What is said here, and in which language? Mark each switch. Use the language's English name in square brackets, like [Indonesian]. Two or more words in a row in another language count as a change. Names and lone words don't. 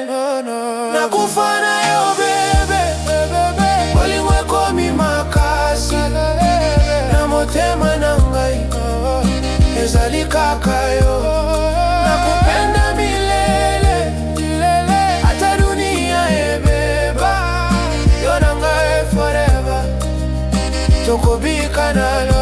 [Lingala] Nakufana yo bebe, bebe, bolimweko mi makasi, na motema nangai ezali kaka yo. [Swahili] Nakupenda milele, milele, [Lingala] ata dunia ebeba, yo nangai forever, tokobika na